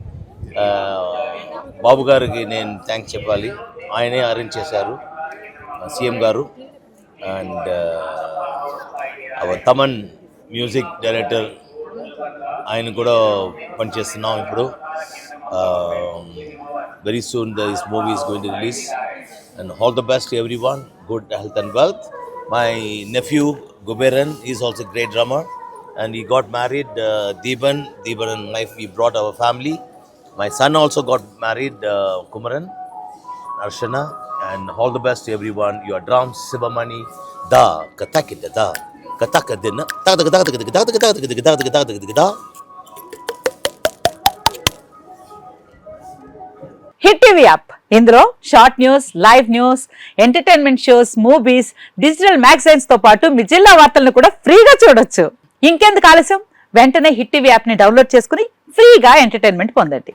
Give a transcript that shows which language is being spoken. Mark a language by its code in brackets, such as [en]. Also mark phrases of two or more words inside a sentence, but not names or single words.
[te] బాబు గారికి నేను థ్యాంక్స్ చెప్పాలి, ఆయనే అరేంజ్ చేశారు, సీఎం గారు. అండ్ తమన్ [en] music director, [te] ఆయన కూడా పనిచేస్తున్నాం ఇప్పుడు. [en] Very soon this movie is going to release and all the best to everyone. Good health and wealth. My nephew Guberan is also a great drummer and he got married. Deeban and wife, we brought our family. My son also got married, Kumaran, Arshana, and all the best to everyone. Your drums, Sivamani, da katakida da katakadina da da da da da da. [te] హిట్ టీవీ యాప్, ఇందులో [en] short news, live news, entertainment shows, movies, digital magazines [te] తో పాటు మీ జిల్లా వార్తలను కూడా ఫ్రీగా చూడొచ్చు. ఇంకెందుకు ఆలస్యం, వెంటనే హిట్ టీవీ యాప్ ని డౌన్లోడ్ చేసుకుని ఫ్రీగా ఎంటర్టైన్మెంట్ పొందండి.